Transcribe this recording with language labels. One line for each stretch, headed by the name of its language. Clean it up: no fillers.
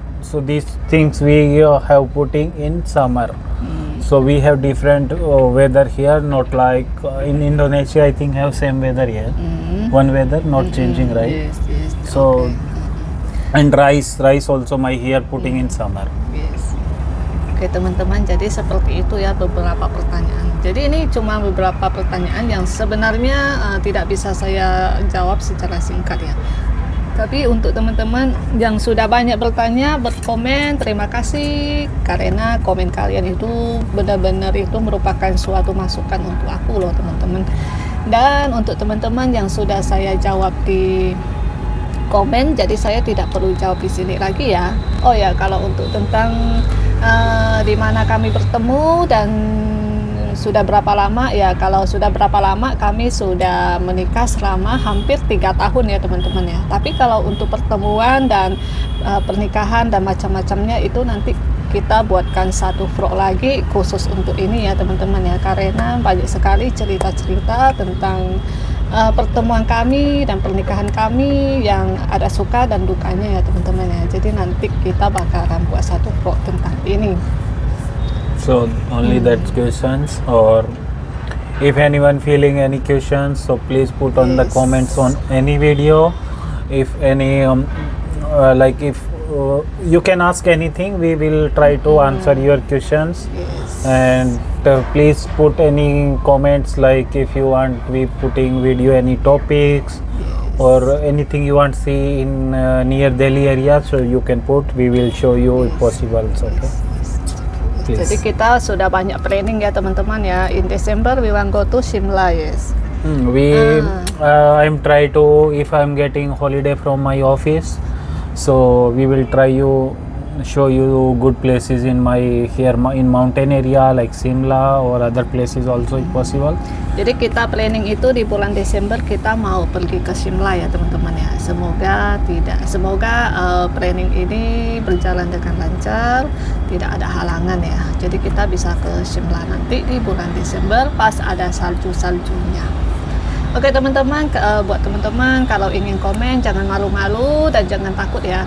English: So these things we have putting in summer. So we have different weather here, not like in Indonesia I think have same weather here. One weather not changing, right? Yes. So Okay. and rice also my here putting in summer. Yes.
Indonesian: Oke teman-teman, jadi seperti itu ya beberapa pertanyaan. Jadi ini cuma beberapa pertanyaan yang sebenarnya tidak bisa saya jawab secara singkat ya. Tapi untuk teman-teman yang sudah banyak bertanya, berkomen, terima kasih, karena komen kalian itu benar-benar itu merupakan suatu masukan untuk aku loh teman-teman. Dan untuk teman-teman yang sudah saya jawab di komen, jadi saya tidak perlu jawab di sini lagi ya. Oh ya, kalau untuk tentang di mana kami bertemu dan sudah berapa lama ya, kalau sudah berapa lama, kami sudah menikah selama hampir 3 tahun ya teman-teman ya. Tapi kalau untuk pertemuan dan pernikahan dan macam-macamnya itu nanti kita buatkan satu vlog lagi khusus untuk ini ya teman-teman ya, karena banyak sekali cerita-cerita tentang pertemuan kami dan pernikahan kami yang ada suka dan dukanya ya teman-teman ya. Jadi nanti kita bakalan buat satu vlog tentang ini.
English: So only that questions, or If anyone feeling any questions, so please put on the Yes. comments on any video. If any like if you can ask anything, we will try to answer your questions. Yes. And please put any comments, like if you want we putting video any topics or anything you want see in near Delhi area, so you can put, we will show you if possible. So, okay. Please.
Indonesian: Jadi kita sudah banyak planning ya teman-teman ya.
English: In December we want go to Shimla, yes. I'm try to, if I'm getting holiday from my office, so we will try you show you good places in my here in mountain area like Simla or other places also if possible.
Indonesian: Jadi kita planning itu di bulan Desember kita mau pergi ke Shimla ya teman-teman ya. Semoga planning ini berjalan dengan lancar, tidak ada halangan ya. Jadi kita bisa ke Shimla nanti di bulan Desember pas ada salju-saljunya. Oke teman-teman, buat teman-teman kalau ingin komen jangan malu-malu dan jangan takut ya.